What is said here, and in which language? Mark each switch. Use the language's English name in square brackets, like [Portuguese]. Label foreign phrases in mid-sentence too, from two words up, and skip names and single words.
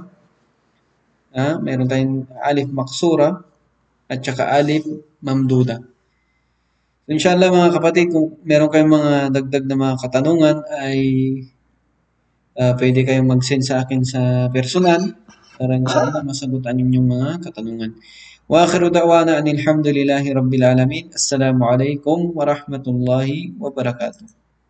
[Filipino] Meron tayong [Arabic] ألف مقصورة [Filipino] at saka [Arabic] ألف ممدودة. [Filipino] So, inshallah mga kapatid, kung meron kayong mga dagdag na mga katanungan ay pwede kayong mag-send sa akin sa personal para inshallah masagutan yung mga katanungan. [Arabic] وآخر دعوانا أن الحمد لله رب العالمين. السلام عليكم ورحمة الله وبركاته.